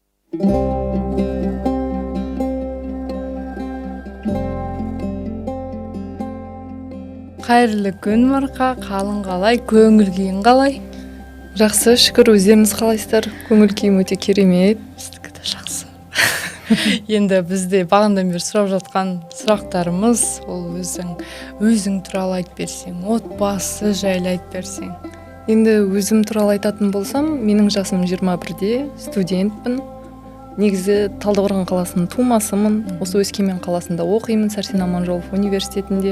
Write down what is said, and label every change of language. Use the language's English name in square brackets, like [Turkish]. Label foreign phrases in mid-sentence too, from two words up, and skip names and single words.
[Kyrgyz] Кайрылуу күн Марка, калың калай, көңүл күйүң калай? [Kazakh] Жақсы, шүкір, өздеріңіз қалайсыздар? Көңіл күйім өте керемет. [Kyrgyz] Биздики да жакшы. [Kazakh] Енді бізде бағандан бері сұрап жатқан сұрақтарымыз, ол өзің туралы айтып берсең, отбасы жайлы айтып берсең. Енді өзім туралы айтатын болсам, менің жасым 21-де, студентпін. Негізі Талдықорған қаласының тумасымын. Осы Өскемен қаласында оқимын, Сәрсен Аманжолов университетінде.